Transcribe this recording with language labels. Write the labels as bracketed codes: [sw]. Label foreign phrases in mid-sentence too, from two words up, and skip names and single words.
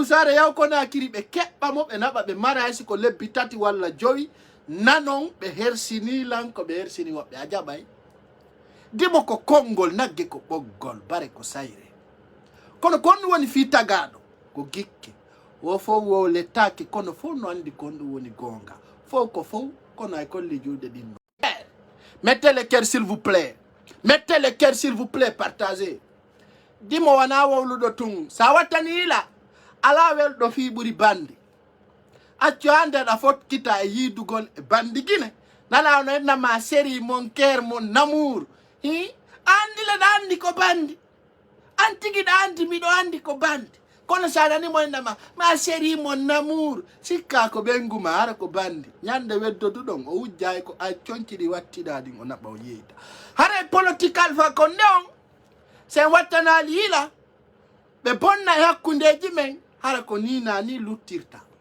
[ff] Sare yaw Konakiri ɓe keɓɓa mo ɓe naɓa ɓe mara haysi ko lebbi tati walla joyi nanon ɓe hersinilan ko ɓe hersini woɓɓe a jaɓay dimo ko konngol nagge ko ɓoggol bare ko sayre kono kon ɗum woni fi tagaɗo ko gikke wo fof wo lettaki kono fof no andi kon ɗum woni gonga fof ko fof kono ay kolli juuɗe ɗinno [fr] mettez le cœur s'il vous plaît mettez le cœur s'il vous plaît partagez [ff] dimo wana wowluɗo tun sa wattani yila ala welɗo fi ɓuri bandi accu hande ɗa fotkita e yidugol e bandi guine nana no ennama [fr] série mon cœur mon amour [ff] hi andi le ɗa andi ko bandi an tigi ɗa andi miɗo andi ko bandi kono sa nani mo ennama ma [fr] série mon amour [ff] sikka ko ɓenguma hara ko bandi ñande weddoduɗon o wujjay ko a conciɗi wattiɗa ɗin o naɓa o yeyta hara politique Alpha Condé on sen wattanali yila ɓe bonna e hakkundeji men hara ko ni nani luttirta